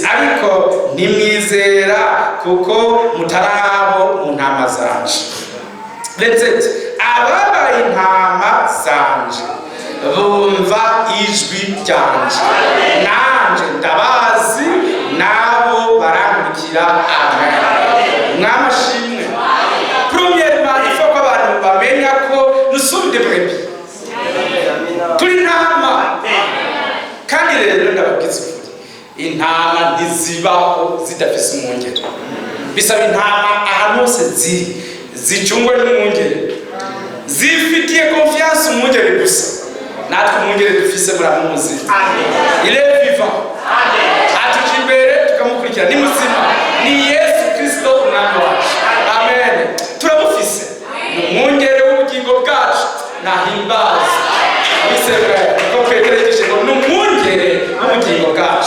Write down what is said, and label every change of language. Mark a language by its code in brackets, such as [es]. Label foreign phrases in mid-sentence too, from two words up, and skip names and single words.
[rn] Ariko nimwizera kuko mutarabo mu ntama zanje. 27. Ababaye intama bumva ijwi ryanje nanje ndabazi nabo barankurikira. Amen. Mwamashimwe. [fr] Premièrement, il faut que [rn] abantu bamenya ko [fr] nous sommes des brebis. [rn] Turi ntama. Kandi rero ndababwiza ukuri, intama ntizibaho zidafise umwungere. Bisaba intama ahantu hose zicungwe n'umwungere, zifitiye confiance umwungere gusa. Natwe umwungere dufise muramuzi. [fr] Il est vivant. [rn] Atuja imbere tukamukurikira, ni muzima, ni Yesu Kristo umwami wacu. Amen. Turamufise umwungere w'ubugingo bwacu, nahimbaza. Abisebwa ko kwegereje ngo n'umwungere w'ubugingo bwacu.